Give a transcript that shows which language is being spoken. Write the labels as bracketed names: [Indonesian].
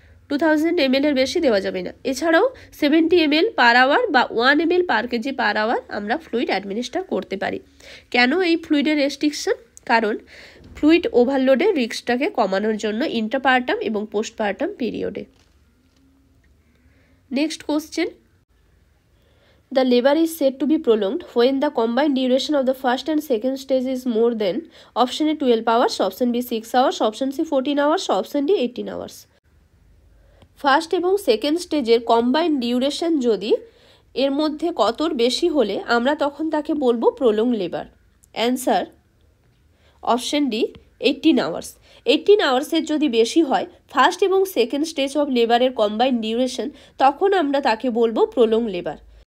[Bangla] 2000 ml এর বেশি দেওয়া যাবে না। এছাড়াও 70 ml পার আওয়ার বা 1 ml পার কেজি পার আওয়ার আমরা ফ্লুইড অ্যাডমিনিস্টার করতে পারি। কেন এই ফ্লুইডের রেস্ট্রিকশন? কারণ ফ্লুইড ওভারলোডের রিস্কটাকে কমানোর জন্য ইন্ট্রাপার্টাম এবং পোস্টপার্টাম পিরিয়ডে। [English] Next question, the labor is said to be prolonged when the combined duration of the first and second stage is more than option A 12 hours, option B 6 hours, option C 14 hours, option D 18 hours। [Bangla] First এবং second স্টেজের combined duration যদি এর মধ্যে কতর বেশি হলে আমরা তখন তাকে বলবো prolong labour. Answer option D 18 hours. 18 আওয়ার্সের যদি বেশি হয় ফার্স্ট এবং সেকেন্ড স্টেজ অফ লেবারের কম্বাইন্ড ডিউরেশন, তখন আমরা তাকে বলবো প্রোলং লেবার।